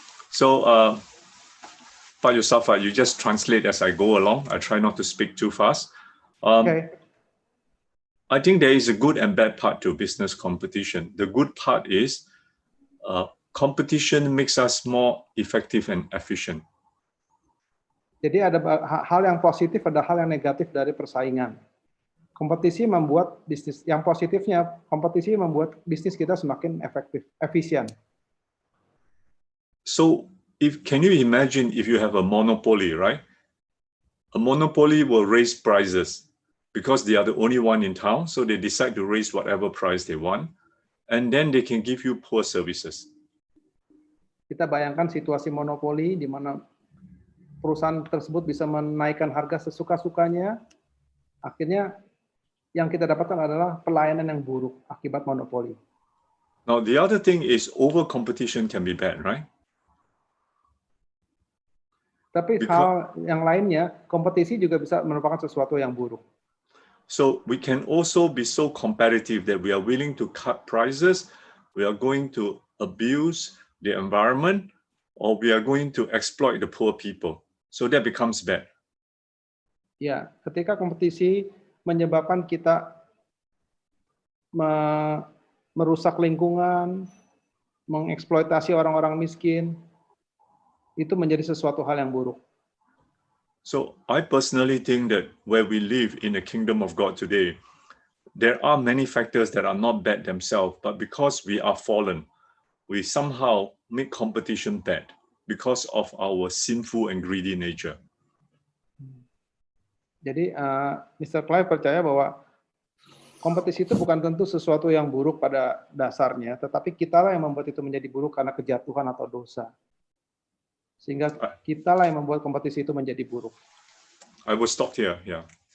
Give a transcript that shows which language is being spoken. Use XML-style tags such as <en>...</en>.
<en>So, Pak Yosafat, you just translate as I go along. I try not to speak too fast. Okay. I think there is a good and bad part to business competition. The good part is competition makes us more effective and efficient.</en> <id>Jadi ada hal yang positif, ada hal yang negatif dari persaingan. Kompetisi membuat bisnis, yang positifnya kompetisi membuat bisnis kita semakin efektif, efisien.</id> <en>So, can you imagine if you have a monopoly, right? A monopoly will raise prices because they are the only one in town, so they decide to raise whatever price they want, and then they can give you poor services.</en> <id>Kita bayangkan situasi monopoli di mana perusahaan tersebut bisa menaikkan harga sesuka-sukanya, akhirnya yang kita dapatkan adalah pelayanan yang buruk akibat monopoli.</id> <en>Now, the other thing is over competition can be bad, right?</en> <id>Tapi hal yang lainnya, kompetisi juga bisa merupakan sesuatu yang buruk.</id> <en>So we can also be so competitive that we are willing to cut prices, we are going to abuse the environment, or we are going to exploit the poor people. So that becomes bad.</en> <id>Ya, ketika kompetisi menyebabkan kita merusak lingkungan, mengeksploitasi orang-orang miskin, itu menjadi sesuatu hal yang buruk.</id> <en>So I personally think that where we live in the kingdom of God today, there are many factors that are not bad themselves, but because we are fallen, we somehow make competition bad because of our sinful and greedy nature.</en> <id>Jadi Mr. Clive percaya bahwa kompetisi itu bukan tentu sesuatu yang buruk pada dasarnya, tetapi kitalah yang membuat itu menjadi buruk karena kejatuhan atau dosa. Sehingga kitalah yang membuat kompetisi itu menjadi buruk.</id> <en>I will stop here, yeah.</en>